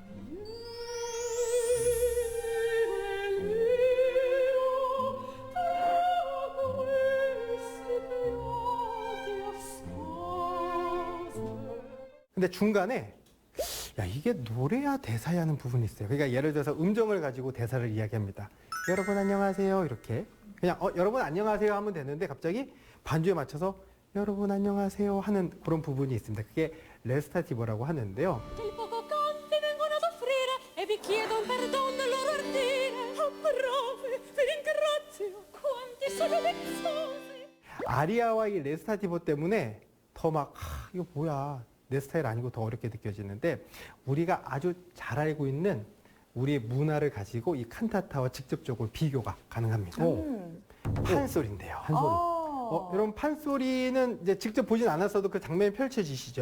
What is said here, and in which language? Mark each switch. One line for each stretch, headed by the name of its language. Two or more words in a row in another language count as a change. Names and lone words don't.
Korean: 근데 중간에 야 이게 노래야 대사야 하는 부분이 있어요. 그러니까 예를 들어서 음정을 가지고 대사를 이야기합니다. 여러분 안녕하세요 이렇게 그냥 여러분 안녕하세요 하면 되는데 갑자기 반주에 맞춰서 여러분 안녕하세요 하는 그런 부분이 있습니다. 그게 레스타티보라고 하는데요.
Italian: Il poco canti vengono ad offrire e vi chiedo un perdono loro ardire. Oh, brave, vi ringrazio, quanti sono vezzosi.
Korean: 아리아와 이 레스타티보 때문에 더 막 이거 뭐야 내 스타일 아니고 더 어렵게 느껴지는데 우리가 아주 잘 알고 있는 우리의 문화를 가지고 이 칸타타와 직접적으로 비교가 가능합니다. 판소리인데요. 판소리. 여러분 판소리는 이제 직접 보진 않았어도 그 장면이 펼쳐지시죠.